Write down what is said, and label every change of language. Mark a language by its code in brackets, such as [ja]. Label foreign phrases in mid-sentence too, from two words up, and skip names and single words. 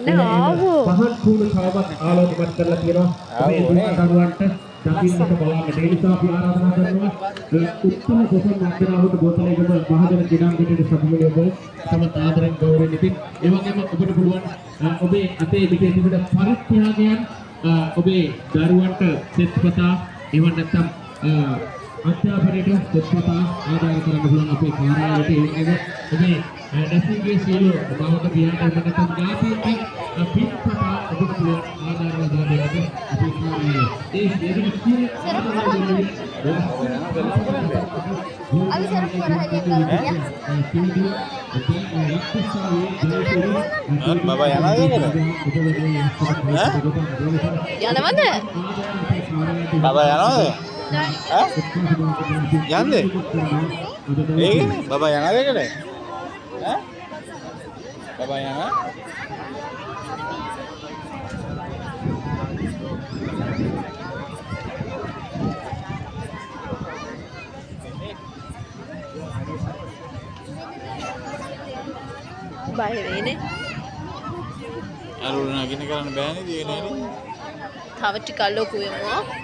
[si] පහන් කුණු තවමත් ආලෝකපත් කරලා තියෙනවා. මේ දුන්නරුවන්ට දකින්නට බලන්නට ඒ නිසා අපි ආරාධනා කරනවා උත්තම පොසොන් වන්දනාවට ගෝතලේගම මහජන ක්‍රීඩාංගණයට සමුගය ඔබ තම ආදරෙන් ගෞරවයෙන් ඉතින් ඒ වගේම ඔබට පුළුවන් ඔබේ අතේ පිටේ තිබෙන පරිත්‍යාගයන් ඔබේ දරුවන්ට සෙත්පතා එවන් නැත්නම් අධ්‍යාපනයට සෙත්පතා ආදාය කරන්න පුළුවන් අපේ කාර්යාලයට ඒ වගේම ඔබේ නැසිගේ සියලු බවට පියාට නැත්නම් ඥාතීන්ගේ පිටපතා ඔබට පුළුවන් ආදාය ලබා දෙන්නට අපේ කාර්යාලය ඒ සියලු [ms] Bapak yang ada kan? Yang mana? Bapak yang ada? Hah? Yang deh? Ini bapak yang ada kan? Hah? Bapak yang ada? Bahaya ini. Aduh, nak gini kan bayar ni dia ni. [si] Thawa ටිකක් ලොකු වෙනවා.